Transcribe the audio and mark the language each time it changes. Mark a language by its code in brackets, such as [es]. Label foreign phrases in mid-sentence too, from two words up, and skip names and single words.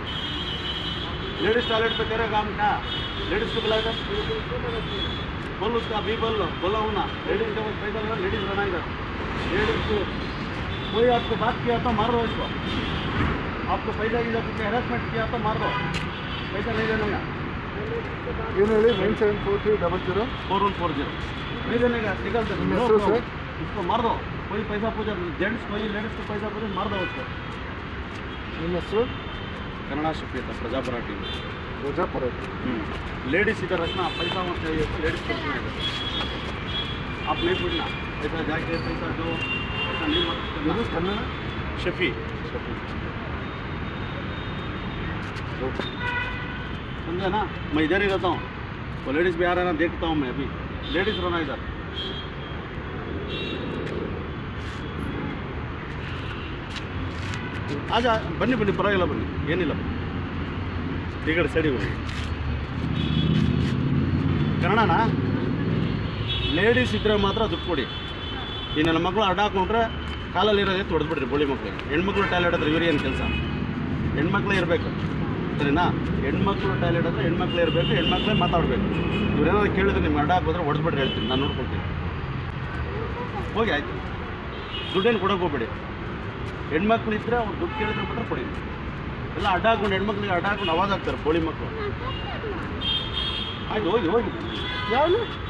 [hi] लेडीज टॉयलेट पे तेरा काम क्या? लेडीज को बुला इधर, बोल उसका अभी बोला हूँ ना. लेडीज के पास पैसा लगा, लेडीज रहना इधर. लेडीज को कोई आपको बात किया तो मार दो इसको. आपको पैसा की जब हरासमेंट किया तो मार दो, पैसा नहीं देने का. [kn] ಏನು ಹೇಳಿ? 974300 [hi] 4140 नहीं देने का. निकलते सर इसको मार दो. कोई पैसा पूछा, जेंट्स कोई लेडीज को पैसा पूछे मार दो उसको. [kn] ನಿಮ್ಮ ಹೆಸರು? [hi] कन्नड़ा शिफ्ट था प्रजापरा टीम. [kn] ಪ್ರಜಾಪುರ. [hi] लेडीज इधर रखना, पैसा मत चाहिए लेडीज को. आप नहीं पूछना पैसा जाके पैसा दो, ऐसा नहीं मत करना. शफी समझा ना? मैं इधर ही रहता हूँ. वो लेडीज़ भी आ रहा है ना, देखता हूँ मैं. अभी लेडीज़ रहना इधर. [kn] ಆಜಾ ಬನ್ನಿ ಬನ್ನಿ ಪರವಾಗಿಲ್ಲ ಬನ್ನಿ ಏನಿಲ್ಲ ಈ ಕಡೆ ಸೈಡಿಗೆ ಬನ್ನಿ ಕನ್ನಡನಾ ಲೇಡೀಸ್ ಇದ್ದರೆ ಮಾತ್ರ ದುಡ್ಡು ಕೊಡಿ ಈ ನನ್ನ ಮಕ್ಕಳು ಅಡ್ಡ ಹಾಕೊಂಡ್ರೆ ಕಾಲಲ್ಲಿರೋದೇ ತೊಡೆದ್ಬಿಡ್ರಿ ಬೋಳಿ ಮಕ್ಕಳಿಗೆ ಹೆಣ್ಮಕ್ಳು ಟಾಯ್ಲೆಟ್ ಹತ್ರ ಇವ್ರು ಏನು ಕೆಲಸ ಹೆಣ್ಮಕ್ಳೇ ಇರಬೇಕು ಸರಿನಾ ಹೆಣ್ಮಕ್ಳು ಟಾಯ್ಲೆಟ್ ಹತ್ರ ಹೆಣ್ಮಕ್ಳೇ ಇರಬೇಕು ಹೆಣ್ಮಕ್ಳೇ ಮಾತಾಡಬೇಕು ಇವ್ರೇನಾದ್ರು ಕೇಳಿದ್ರೆ ನಿಮ್ಗೆ ಅಡ್ಡ ಹಾಕಿದ್ರೆ ಹೊಡೆದ್ಬಿಟ್ರೆ ಹೇಳ್ತೀನಿ ನಾನು ನೋಡ್ಕೊಳ್ತೀನಿ ಹೋಗಿ ಆಯ್ತು ದುಡ್ಡೇನು ಕೊಡೋಕೆ ಹೋಗ್ಬೇಡಿ ಹೆಣ್ಮಕ್ಳು ಇದ್ದರೆ ಅವ್ರು ದುಡ್ಡು ಕೇಳಿದ್ರೆ ಮಾತ್ರ ಕೊಡಿ ಎಲ್ಲ ಅಡ್ಡ ಹಾಕೊಂಡು ಹೆಣ್ಮಕ್ಳಿಗೆ ಅಡ್ಡ ಹಾಕೊಂಡು ಅವಾಜ್ ಆಗ್ತಾರೆ ಬೋಳಿ ಮಕ್ಕಳು ಆಯ್ತು ಹೋಗಿ ಹೋಗಿ ಯಾವನು